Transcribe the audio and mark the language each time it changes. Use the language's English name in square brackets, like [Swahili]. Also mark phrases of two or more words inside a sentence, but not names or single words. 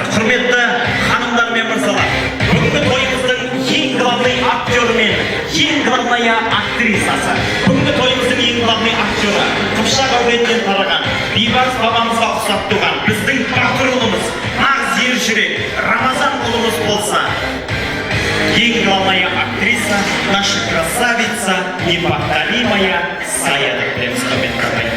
[Kazakh] Құрметті ханымдар мен мырзалар, бүгінгі тойымыздың ең главный актері мен ең главная актрисасы. Бүгінгі тойымыздың ең главный актері, Қыпшақ әулетінен тараған, бейбарыс бабамызға ұқсап туған біздің батыр ұлымыз, нағыз ер жүрек Рамазан ұлымыз болса, ең [Russian] главная актриса, наша красавица, неповторимая [Kazakh] Сая деп білеміз, құрметті ағайын.